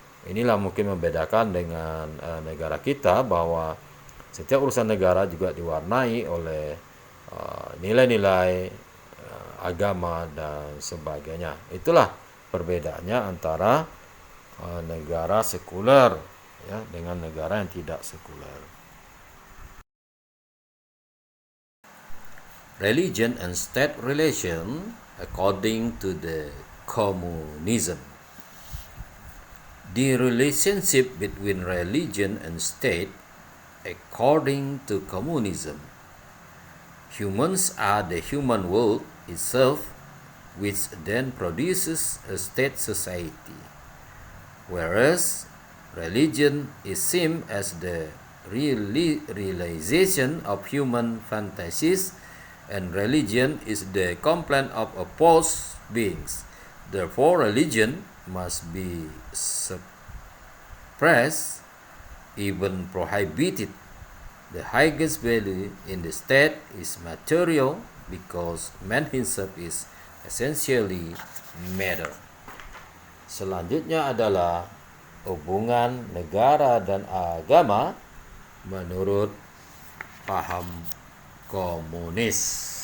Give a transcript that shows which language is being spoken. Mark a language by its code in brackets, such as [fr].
[id] Inilah mungkin membedakan dengan negara kita, bahwa setiap urusan negara juga diwarnai oleh nilai-nilai agama dan sebagainya. Itulah perbedaannya antara negara sekuler, ya, dengan negara yang tidak sekuler. [en] Religion and state relation according to the communism. The relationship between religion and state according to communism. Humans are the human world itself, which then produces a state society. Whereas religion is seen as the realization of human fantasies, and religion is the complaint of opposed beings. Therefore, religion must be suppressed, even prohibited. The highest value in the state is material because man himself is essentially matter. [id] Selanjutnya adalah hubungan negara dan agama menurut paham komunisme.